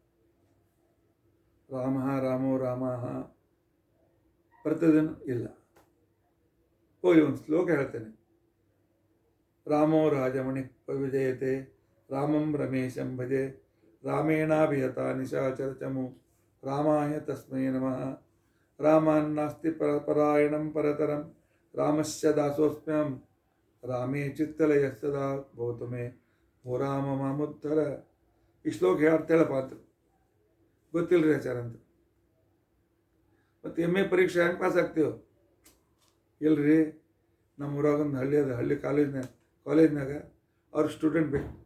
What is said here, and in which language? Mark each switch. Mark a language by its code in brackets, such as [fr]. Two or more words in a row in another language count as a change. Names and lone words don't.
[kn] ರಾಮ ರಾಮೋ ರಾಮ ಬರ್ತದೇನು? ಇಲ್ಲ. ಹೋಗಿ ಒಂದು ಶ್ಲೋಕ ಹೇಳ್ತೇನೆ. [sa] ರಾಮೋ ರಾಜಮಣಿ ವಿಜಯತೆ ರಾಮಂ ರಮೇಶಂ ಭಜೆ ರಾಮೇಣಾಭಿಯತ ನಿಶಾಚರಚಮು ರಾಮಾಯ ತಸ್ಮೈ ನಮಃ. ರಾಮಾನ್ನಾಸ್ತಿ ಪರಾಯಣಂ ಪರತರಂ ರಾಮಸ್ಯ ದಾಸೋಸ್ಮ್ಯಂ ರಾಮೇ ಚಿತ್ತಲಯ ಸದಾ ಭವತು ಮೇ ಓ ರಾಮ ಮಾಮುತ್ತರ. [kn] ಈ ಶ್ಲೋಕ ಹೇಳ್ತೇಳಪ್ಪ ಅಂತ ಗೊತ್ತಿಲ್ಲ ರೀ ಆಚಾರ ಅಂತ. ಮತ್ತು MA ಪರೀಕ್ಷೆ ಹೆಂಗೆ ಪಾಸ್ ಆಗ್ತೀವೋ? ಇಲ್ರಿ, ನಮ್ಮ ಊರಾಗೊಂದು ಹಳ್ಳಿ ಅದ, ಹಳ್ಳಿ ಕಾಲೇಜ್ನಾಗ ಅವ್ರ ಸ್ಟೂಡೆಂಟ್ ಬೇಕು.